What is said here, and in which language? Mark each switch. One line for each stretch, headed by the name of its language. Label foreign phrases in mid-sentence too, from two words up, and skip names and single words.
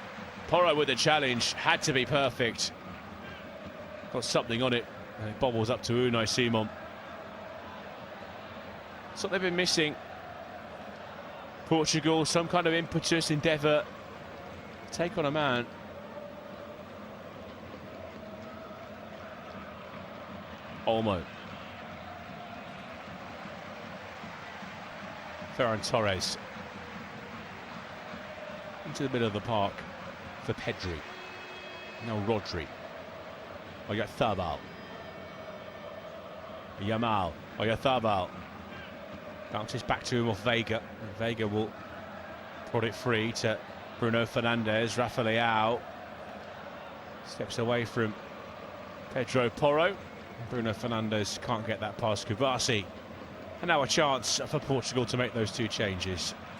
English: Porro with the challenge. Had to be perfect. Got something on it. And it bobbles up to Unai Simon. That's what they've been missing. Portugal, some kind of impetus, endeavour. Take on a man. Olmo. Ferran Torres. Into the middle of the park for Pedri. Now Rodri. Oyarzabal. Yamal. Oyarzabal. Bounces back to him off Vega. And Vega will prod it free to Bruno Fernandes. Rafa Leao steps away from Pedro Porro. Bruno Fernandes can't get that past Kubasi. And now a chance for Portugal to make those two changes.